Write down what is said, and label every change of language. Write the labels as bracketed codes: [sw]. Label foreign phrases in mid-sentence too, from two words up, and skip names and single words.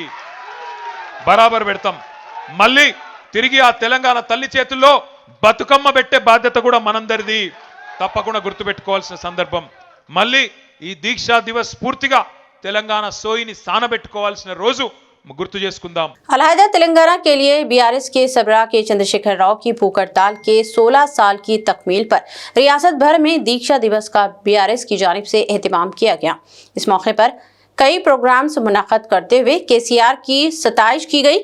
[te] బరాబర్ పెడతాం. మళ్ళీ తిరిగి ఆ తెలంగాణ తల్లి చేతుల్లో బతుకమ్మ పెట్టే బాధ్యత కూడా మనందరిది. తప్పకుండా గుర్తుపెట్టుకోవాల్సిన సందర్భం. మళ్ళీ ఈ దీక్షా దివస్ స్ఫూర్తిగా తెలంగాణ సోయిని సానబెట్టుకోవాల్సిన రోజు गुर्तु చేసుకుందాం. [ur] علیحدہ تلنگانہ کے لیے بی آر ایس کے سربراہ کے چندرشیکھر راؤ کی بھوک ہڑتال کے 16 سال کی تکمیل پر ریاست بھر میں دیکشا دیوس کا بی آر ایس کی جانب سے اہتمام کیا گیا. اس موقع پر کئی پروگرامز منعقد کرتے ہوئے کے سی آر کی ستائش کی گئی.